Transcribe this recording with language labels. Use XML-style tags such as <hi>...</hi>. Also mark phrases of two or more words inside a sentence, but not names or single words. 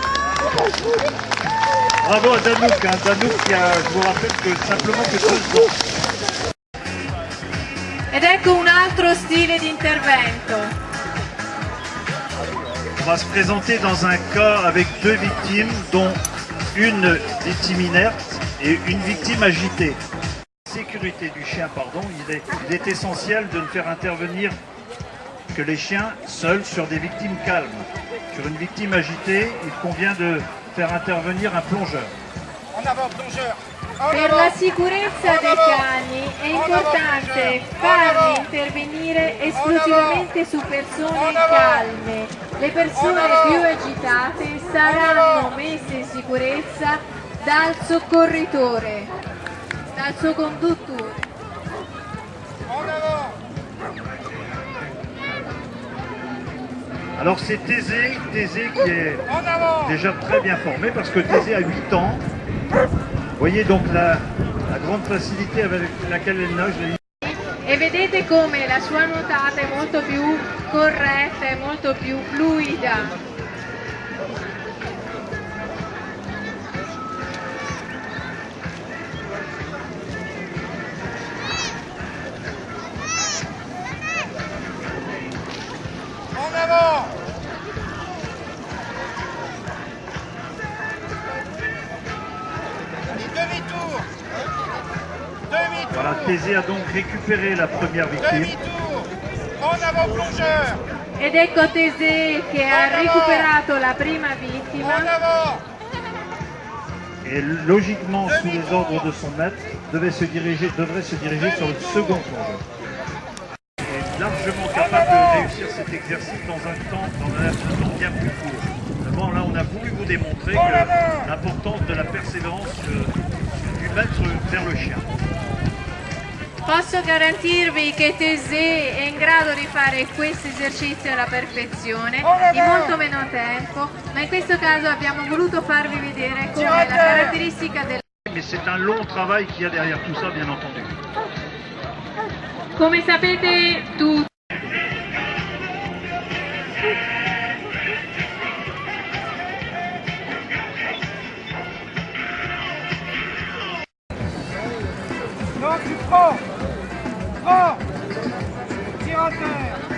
<fr>Bravo à Danouk, hein. Danouk qui a, je vous rappelle que simplement que 2 ans.</fr> <it>Ed ecco un altro stile di intervento.</it> <fr>On va se présenter dans un cas avec 2 victimes, dont une victime inerte et une victime agitée. La sécurité du chien, pardon, il est essentiel de ne faire intervenir que les chiens seuls sur des victimes calmes. Sur une victime agitée, il convient de faire intervenir un plongeur. En avant, plongeur.</fr> <it>Per la sicurezza dei cani è importante farli intervenire esclusivamente su persone calme. Le persone più agitate saranno messe in sicurezza dal soccorritore, dal suo conduttore.</it> <fr>En avant. Alors c'est Thésée qui est En avant. déjà très bien formé parce que Thésée a 8 ans. Vous voyez donc la grande facilité avec laquelle elle nage.</fr> <it>E vedete come la sua nuotata è molto più corretta e molto più fluida.</it> <fr>En avant. Allez, demi-tour. Demi-tour. Voilà, Thésée a donc récupéré la première victime. Demi-tour. En avant, plongeur.</fr> <it>Ed ecco Thésée che ha recuperato la prima</it> <fr>En</fr> <it>vittima.</it> <fr>avant. Et logiquement, sous les ordres de son maître, devrait se diriger sur le second plongeur. Il est largement capable de réussir cet exercice dans un temps bien plus court. Seulement là, on a voulu vous démontrer que l'importance de la persévérance du maître vers le chien.</fr> <it>Posso garantirvi che Thésée è in grado di fare questo esercizio alla perfezione in molto meno tempo, ma in questo caso abbiamo voluto farvi vedere come la caratteristica del...</it> <fr>Mais c'est un long travail qu'il y a derrière tout ça, bien entendu.</fr> <it>Come sapete tutti,</it> <fr>Non, tu prends. Prends. Tire à terre.</fr>